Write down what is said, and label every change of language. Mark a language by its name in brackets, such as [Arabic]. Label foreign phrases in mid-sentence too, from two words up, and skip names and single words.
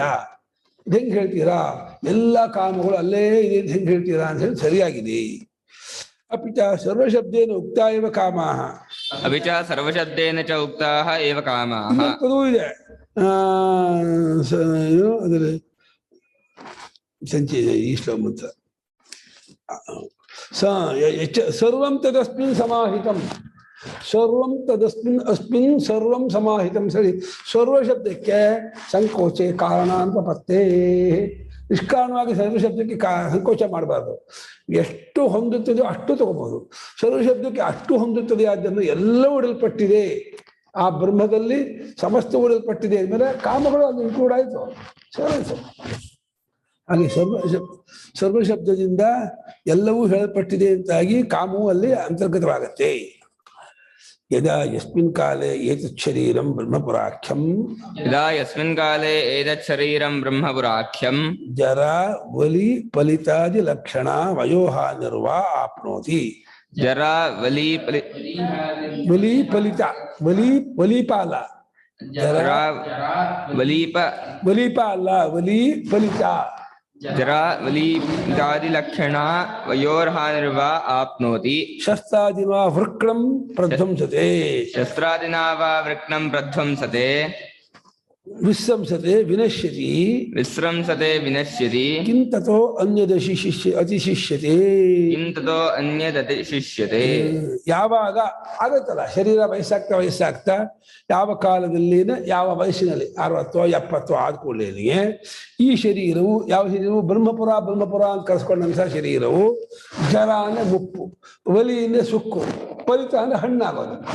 [Kannada] ಇದು ಹೆಂಗೆ ಹೇಳ್ತೀರಾ, ಎಲ್ಲ ಕಾಮಗಳು ಅಲ್ಲೇ ಇದೆ ಅಂತ ಹೆಂಗೆ ಹೇಳ್ತೀರಾ ಅಂತ ಹೇಳಿ ಸರಿಯಾಗಿದೆ. [Sanskrit] ಅಪಿಚ ಸರ್ವಶಬ್ದೇನ ಉಕ್ತ ಇವ ಕಾಮಾಃ. ಅಪಿಚ ಸರ್ವಶಬ್ದೇನ ಚ ಉಕ್ತಾಃ ಏವ ಕಾಮಾಃ. [Kannada] ಇನ್ನೊಂದು ಇದೆ ಅದರಲ್ಲಿ ಸಂಚಯ ಈ ಶ್ಲೋಕ [Sanskrit] ಸರ್ವಂ ತದಸ್ಮಿನ್ ಸಮಾಹಿತಂ, ಸರ್ವಂ ತದಸ್ಮಿನ್ ಅಸ್ಮಿನ್ ಸರ್ವಂ ಸಮಾಹಿತಂ. [Kannada] ಸರಿ, ಸರ್ವಶಬ್ದಕ್ಕೆ ಸಂಕೋಚೆ ಕಾರಣ ಅಂತ ಪತ್ತೆ. ನಿಷ್ಕಾರಣವಾಗಿ ಸರ್ವಶಬ್ದಕ್ಕೆ ಸಂಕೋಚ ಮಾಡಬಾರ್ದು. ಎಷ್ಟು ಹೊಂದುತ್ತದೋ ಅಷ್ಟು ತಗೋಬಹುದು. ಸರ್ವಶಬ್ದಕ್ಕೆ ಅಷ್ಟು ಹೊಂದುತ್ತದೆ, ಆದ್ದರಿಂದ ಎಲ್ಲವೂ ಇಡಲ್ಪಟ್ಟಿದೆ ಆ ಬ್ರಹ್ಮದಲ್ಲಿ, ಸಮಸ್ತ ಇಡಲ್ಪಟ್ಟಿದೆ ಅಂದಮೇಲೆ ಕಾಮಗಳು ಅಲ್ಲಿ ಇನ್ಕ್ಲೂಡ್ ಆಯಿತು, ಸರಿತು. ಹಾಗೆ ಸರ್ವಶಬ್ದದಿಂದ ಎಲ್ಲವೂ ಹೇಳಲ್ಪಟ್ಟಿದೆ ಅಂತಾಗಿ ಕಾಮವು ಅಲ್ಲಿ ಅಂತರ್ಗತವಾಗತ್ತೆ. [Sanskrit] ಯದಾ ಯಸ್ಮಿನ್ ಕಾಲೇ ಏತತ್ ಶರೀರಂ ಬ್ರಹ್ಮಪುರಾಖ್ಯಂ, ಯದಾ ಯಸ್ಮಿನ್ ಕಾಲೇ ಏತತ್ ಶರೀರಂ ಬ್ರಹ್ಮಪುರಾಖ್ಯಂ, ಜರಾ ವಲಿ ಫಲಿತಾದಿ ಲಕ್ಷಣ ವಯೋಹಾನಿರ್ವಾ ಆಪ್ನೋತಿ. ಜರಾ ವಲಿ ವಲಿ ಫಲಿತ ವಲಿಪಾಲ, ಜರಾ ವಲೀಪ ವಲಿಪ ಅಲ್ಲ, ವಲಿ ಫಲಿತ. ಜರಾ ವಲೀಪಾದಿ ಲಕ್ಷಣ ವಯೋರ್ಹಾನಿರ್ವಾ ಆಪ್ನೋತಿ. ಶಸ್ತ್ರಾದಿನ ವೃಕ್ಣಂ ಪ್ರಧ್ವಂಸತೆ, ಶಸ್ತ್ರಾದಿನಾ ವಾ ವೃಕ್ಣಂ ಪ್ರಧ್ವಂಸತೆ. ವಿಸ್ರಂಸತೆ ವಿನಶ್ಯತಿ, ವಿಸ್ರಂಸತೆ ವಿನಶ್ಯತಿ. ಕಿಂತತೋ ಅತಿಶಿಷ್ಯತೆ, ಕಿಂತತೋ ಅನ್ಯದತಿಶಿಷ್ಯತೆ. [Kannada] ಯಾವಾಗ ಆಗತ್ತಲ್ಲ ಶರೀರ ವಯಸ್ಸಾಗ್ತಾ ಯಾವ ಕಾಲದಲ್ಲಿನ ಯಾವ ವಯಸ್ಸಿನಲ್ಲಿ 60 70 ಆದ ಕೂಡಲೇ ಈ ಶರೀರವು ಯಾವ ಶರೀರವು ಬ್ರಹ್ಮಪುರ ಅಂತ ಕರೆಸ್ಕೊಂಡಂಥ ಶರೀರವು ಜರ ಅಂದ್ರೆ ಮುಪ್ಪು, ವಲಿ ಅಂದ್ರೆ ಸುಕ್ಕು, ಫಲಿತ ಅಂದ್ರೆ ಹಣ್ಣಾಗೋದು.